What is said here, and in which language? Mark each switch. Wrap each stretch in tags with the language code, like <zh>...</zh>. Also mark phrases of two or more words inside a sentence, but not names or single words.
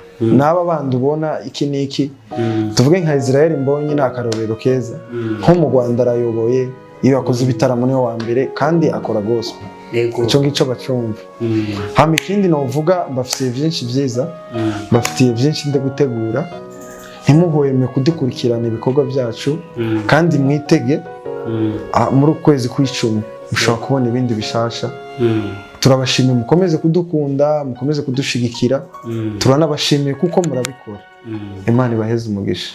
<rn>N'aba bandi ubona iki niki, tuvuge nka Israel mbonye ni akarorero keza, nko mu Rwanda arayoboye, iyo yakoze ibitaramo niwe wa mbere kandi akora gospel. Icyo ngicyo bacumva. Hama ikindi novuga, mbafitiye byinshi byiza, mbafitiye byinshi nde gutegura. Ntimuhweme kudukurikirana ibikorwa byacu kandi mwitege muri ukwezi kw'icumi mushobora kubona ibindi bishasha. Turabashimiye, mukomeze kudukunda, mukomeze kudushigikira. Turanabashimiye kuko murabikora. Imana ibaheze umugisha.</rn>